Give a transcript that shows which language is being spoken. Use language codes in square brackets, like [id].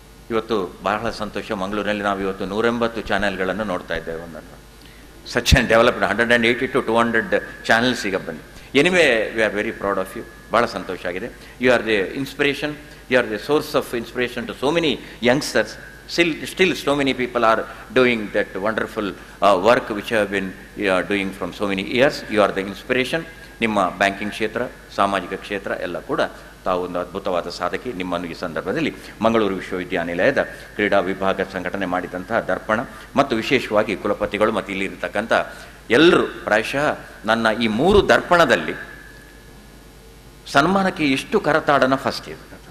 [kn] ಇವತ್ತು ಬಹಳ ಸಂತೋಷ, ಮಂಗಳೂರಿನಲ್ಲಿ ನಾವು ಇವತ್ತು 180 ಚಾನೆಲ್ಗಳನ್ನು ನೋಡ್ತಾ ಇದ್ದೇವೆ. ಒಂದನ್ನು such and developed 180 to 200 channels ಈಗ ಬಂದು. [en] Anyway we are very proud of you. [kn] ಭಾಳ ಸಂತೋಷ ಆಗಿದೆ. [en] You are the inspiration, you are the source of inspiration to so many youngsters. Still so many people are doing that wonderful work which have been doing from so many years. You are the inspiration. [kn] ನಿಮ್ಮ banking ಕ್ಷೇತ್ರ, ಸಾಮಾಜಿಕ ಕ್ಷೇತ್ರ ಎಲ್ಲ ಕೂಡ ತಾವು ಒಂದು ಅದ್ಭುತವಾದ ಸಾಧಕಿ. ನಿಮ್ಮನ್ನು ಈ ಸಂದರ್ಭದಲ್ಲಿ ಮಂಗಳೂರು ವಿಶ್ವವಿದ್ಯಾನಿಲಯದ ಕ್ರೀಡಾ ವಿಭಾಗ ಸಂಘಟನೆ ಮಾಡಿದಂತಹ ದರ್ಪಣ ಮತ್ತು ವಿಶೇಷವಾಗಿ ಕುಲಪತಿಗಳು ಮತ್ತು ಇಲ್ಲಿರತಕ್ಕಂಥ ಎಲ್ಲರೂ, ಪ್ರಾಯಶಃ ನನ್ನ ಈ 3 ದರ್ಪಣದಲ್ಲಿ ಸನ್ಮಾನಕ್ಕೆ ಇಷ್ಟು ಕರತಾಡನ ಫಸ್ಟ್ ಇದೆ.